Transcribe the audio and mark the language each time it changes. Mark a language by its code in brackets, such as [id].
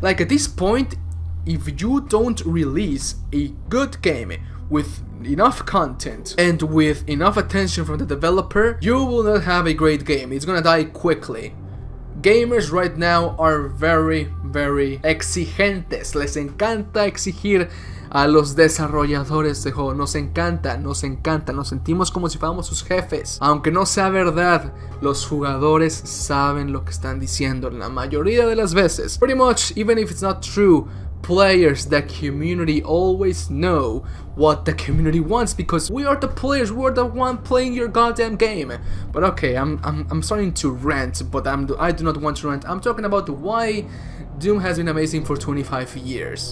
[en] Like, at this point, if you don't release a good game with enough content and with enough attention from the developer, you will not have a great game. It's gonna die quickly. Gamers right now are very [es] exigentes. Les encanta exigir a los desarrolladores de juegos. Nos encanta, nos sentimos como si fuéramos sus jefes. Aunque no sea verdad, los jugadores saben lo que están diciendo la mayoría de las veces. [en] Pretty much, even if it's not true, players, the community always know what the community wants, because we are the players, we're the one playing your goddamn game. But okay, I'm starting to rant, but I do not want to rant. I'm talking about why Doom has been amazing for 25 years.